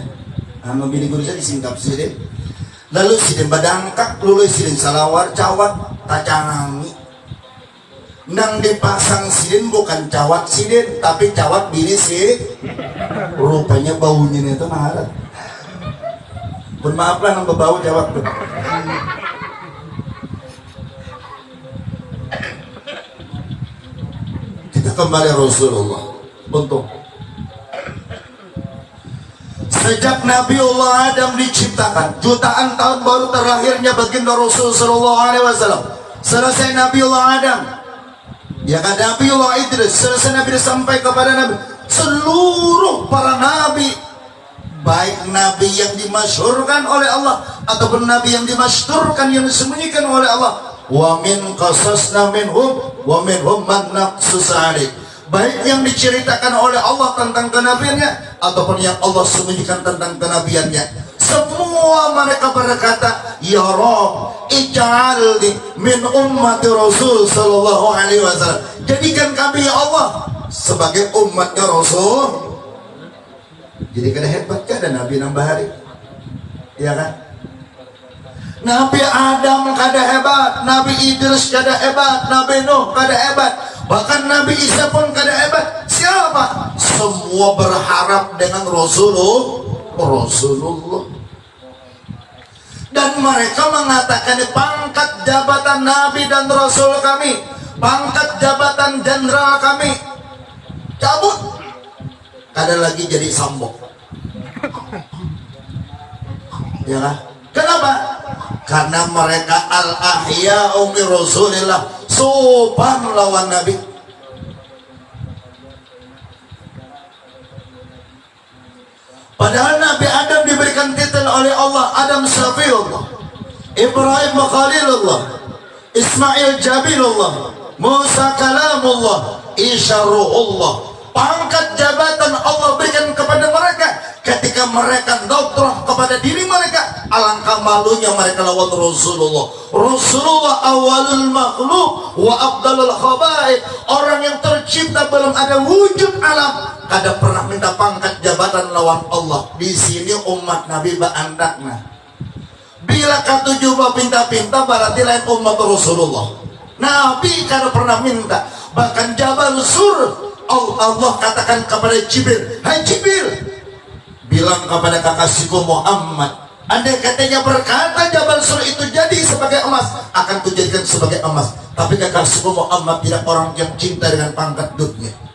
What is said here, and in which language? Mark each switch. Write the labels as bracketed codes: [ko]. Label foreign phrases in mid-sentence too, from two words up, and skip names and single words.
[bjn] Anu bini guru saya disingkap sidin. Lalu sidin badangkak, lalu sidin salawar cawat tacangangi. Nang dipasang sidin bukan cawat sidin, tapi cawat bini sih. Rupanya baunya itu maharat. Pun maaflah nang berbau cawat tuh. [id] Kita kembali Rasulullah. Untung sejak Nabiullah Adam diciptakan, jutaan tahun baru terlahirnya baginda Rasul [ar] sallallahu alaihi wasallam. [id] Selesai Nabiullah Adam, ya kan Nabiullah Idris, selesai Nabi sampai kepada Nabi, seluruh para nabi, baik nabi yang dimasyhurkan oleh Allah ataupun nabi yang dimasyhurkan, yang disembunyikan oleh Allah, [ar] wa min qasasna minhum wa minhum man naqsus alaih, [id] baik yang diceritakan oleh Allah tentang kenabiannya ataupun yang Allah sembunyikan tentang kenabiannya. Semua mereka berkata, ya Rabb, [ar] ij'alni min ummati Rasul sallallahu alaihi wasallam. [id] Jadikan kami ya Allah sebagai umatnya Rasul. [bjn] Jadi kada hebat kada Nabi nambah hari, ya kan? Nabi Adam kada hebat, Nabi Idris kada hebat, Nabi Nuh kada hebat, bahkan Nabi Isa pun kada hebat. [id] Siapa? Semua berharap dengan Rasulullah. Dan mereka mengatakan pangkat jabatan Nabi dan Rasul kami, pangkat jabatan jenderal kami cabut, kada lagi jadi sambok, ya kan? Kenapa? Karena mereka [ar] al-ahya'u min Rasulillah, [id] sopan lawan Nabi. Padahal Nabi Adam diberikan titel oleh Allah, Adam Syafiullah, Ibrahim Khalilullah, Ismail Jabilullah, Musa Kalamullah, Isa Ruhullah. Pangkat jabatan Allah berikan kepada mereka. Ketika mereka dotroh kepada diri mereka, alangkah malunya mereka lawan Rasulullah. [ar] Rasulullah awalul makhluk wa afdalul khabaib. [id] Orang yang tercipta belum ada wujud alam, kada pernah minta pangkat jabatan lawan Allah. [bjn] Di sini umat Nabi baandakna. Bila katuju pinta-pinta berarti lain umat Rasulullah. [id] Nabi kada pernah minta. Bahkan Jabal Sur Allah katakan kepada Jibril, hai Jibril, bilang kepada kekasihku Muhammad, andai katanya berkata Jabal Sur itu jadi sebagai emas, akan kujadikan sebagai emas. Tapi kekasihku Muhammad tidak orang yang cinta dengan pangkat dunia.